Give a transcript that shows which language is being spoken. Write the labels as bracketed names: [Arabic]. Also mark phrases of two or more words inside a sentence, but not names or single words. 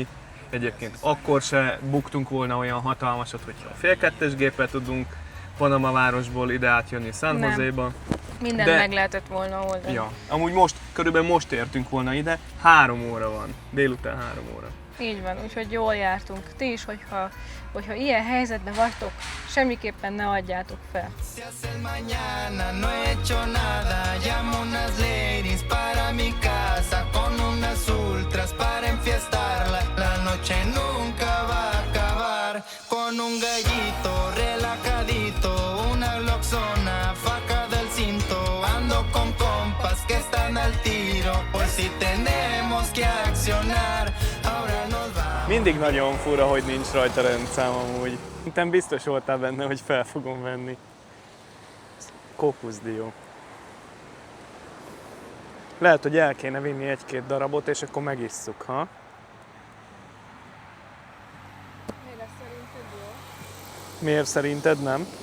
[Hungarian] Egyébként akkor se buktunk volna olyan hatalmasat, hogyha a fél kettes géppel tudunk Panama városból ide átjönni San Nem. Joséba. Mindent De- meg lehetett volna oldani. Ja, amúgy körülbelül most értünk volna ide, 3 óra van, délután 3 óra. Így van, úgyhogy jól jártunk. Ti is, hogyha ilyen helyzetben vagytok, semmiképpen ne adjátok fel. [Spanish] Se hace el mañana, no he hecho nada. Llamo unas ladies para mi casa con unas ultras para enfiestarla. La noche nunca va a acabar con un gallito relajadito, una gloxona, faca del cinto. Ando con compas que están al tiro, por si tenemos que accionar. Ahora nos vamos. [Hungarian] Mindig nagyon fura, hogy nincs rajta rendszám amúgy. Szerintem biztos voltál benne, hogy fel fogom venni. Kókuszdió. Lehet, hogy el kéne vinni 1-2 darabot, és akkor megisszuk, ha? Miért szerinted nem?